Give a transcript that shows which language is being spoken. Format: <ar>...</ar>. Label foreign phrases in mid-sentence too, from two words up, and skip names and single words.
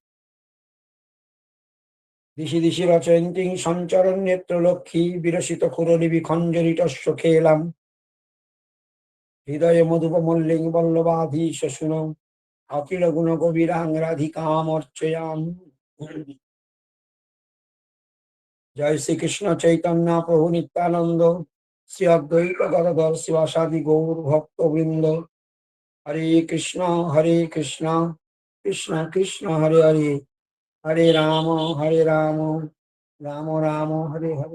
<sa>দিশি দিশি রচয়ন্তীং সঞ্চরণ নেত্রলক্ষ্মী বিরসিত কুরলিবি খঞ্জরিতস্য খেলাম হৃদয়ে মধুপমল্লিং বল্লবাধীশ শুনো অখিল গুণ কবিরাং রাধিকাম অর্চয়াম। জয় শ্রীকৃষ্ণ চৈতন্য প্রভু নিত্যানন্দ শ্রী অদ্বৈত গদাধর শিবাসাদি গৌর ভক্তবৃন্দ হরে কৃষ্ণ কৃষ্ণ কৃষ্ণ হরে হরে হরে রাম রাম রাম হরে হরে।</sa>